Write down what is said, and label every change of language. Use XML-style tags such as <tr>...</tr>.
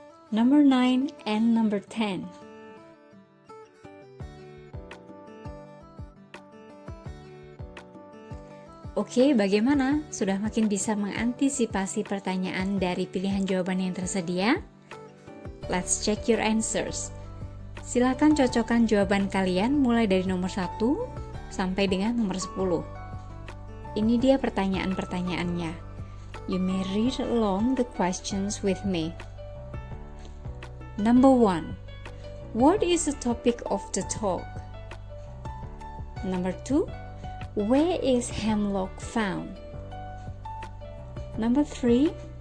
<en>Number 9 and number 10.</en> <id>Oke, bagaimana? Sudah makin bisa mengantisipasi pertanyaan dari pilihan jawaban yang tersedia?</id> <en>Let's check your answers.</en> <id>Silakan cocokkan jawaban kalian mulai dari nomor 1 sampai dengan nomor 10. Ini dia pertanyaan-pertanyaannya.</id> <en>You may read along the questions with me. Number 1. What is the topic of the talk? Number 2. Where is hemlock found? Number 3.</en>